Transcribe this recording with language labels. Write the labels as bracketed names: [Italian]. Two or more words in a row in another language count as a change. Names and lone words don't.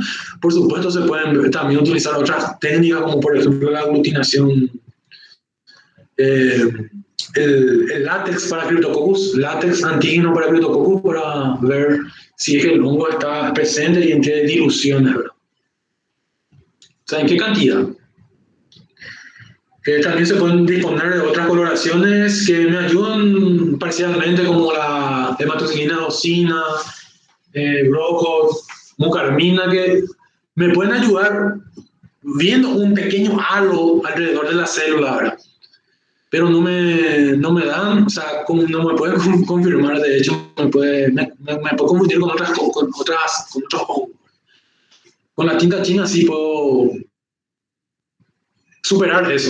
[Spanish] Por supuesto, se pueden también utilizar otras técnicas, como por ejemplo la aglutinación, el látex para Cryptococcus, látex antígeno para Cryptococcus, para ver si es que el hongo está presente y en qué diluciones, ¿verdad? O sea, en qué cantidad. También se pueden disponer de otras coloraciones que me ayudan parcialmente, como la hematoxilina docina, broco, mucarmina, que me pueden ayudar viendo un pequeño halo alrededor de la célula, ¿verdad? Pero no me dan, o sea, no me pueden confirmar, de hecho, me puedo confundir con otros hongos. Con la tinta china sí puedo superar eso.